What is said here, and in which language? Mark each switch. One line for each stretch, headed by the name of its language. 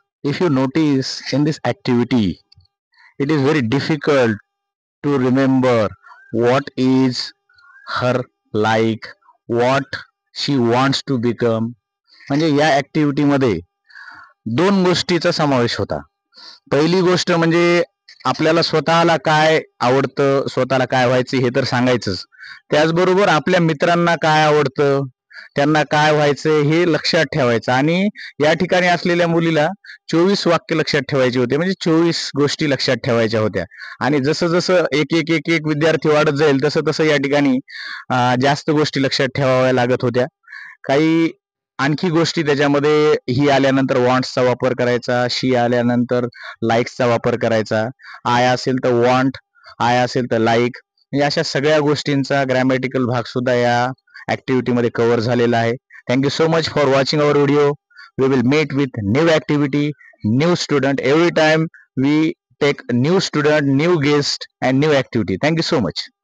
English: If you notice in this activity, it is very difficult to remember what is her like, what she wants to become.
Marathi: म्हणजे या activity मध्ये दोन गोष्टीचा समावेश होता. पहिली गोष्ट म्हणजे आपल्याला स्वतःला काय आवडतं, स्वतःला काय व्हायचं हे तर सांगायचंच. त्याचबरोबर आपल्या मित्रांना काय आवडतं, त्यांना काय व्हायचं हे लक्षात ठेवायचं. आणि या ठिकाणी असलेल्या मुलीला 24 वाक्य लक्षात ठेवायचे होते, म्हणजे 24 गोष्टी लक्षात ठेवायच्या होत्या. आणि जसं जसं एक एक एक एक विद्यार्थी वाढत जाईल तसं तसं या ठिकाणी जास्त गोष्टी लक्षात ठेवाव्या लागत होत्या. काही आणखी गोष्टी त्याच्यामध्ये, ही आल्यानंतर वॉन्ट्सचा वापर करायचा, शी आल्यानंतर लाईक्सचा वापर करायचा, आय असेल तर वॉन्ट, आय असेल तर लाईक, म्हणजे अशा सगळ्या गोष्टींचा ग्रॅमॅटिकल भाग सुद्धा या ऍक्टिव्हिटी मध्ये कव्हर झालेला आहे.
English: Thank you so much for watching our video. We will meet with new activity, new student every time we take new student, new guest and new activity. Thank you so much.